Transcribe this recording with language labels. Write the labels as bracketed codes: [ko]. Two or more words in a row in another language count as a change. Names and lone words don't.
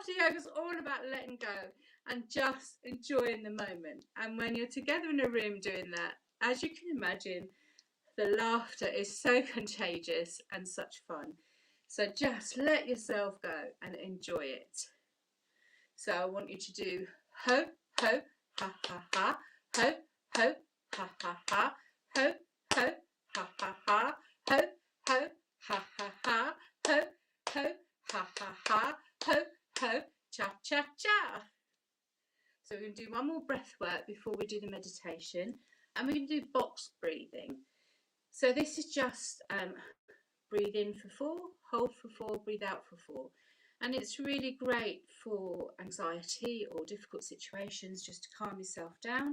[en] yoga's all about letting go and just enjoying the moment. And when you're together in a room doing that, as you can imagine, the laughter is so contagious and such fun. So just let yourself go and enjoy it. So I want you to do ho, ho, ha, ha, ha, ho, ho, ha, ha, ha, ho, ho, ha, ha, ha, ho, ho, ha, ha, ha, ho, ho, ha, ha, ha, ho, ho, cha, cha, cha. So we're going to do one more breath work before we do the meditation, and we're going to do box breathing. So this is just breathe in for 4, hold for 4, breathe out for 4. And it's really great for anxiety or difficult situations, just to calm yourself down.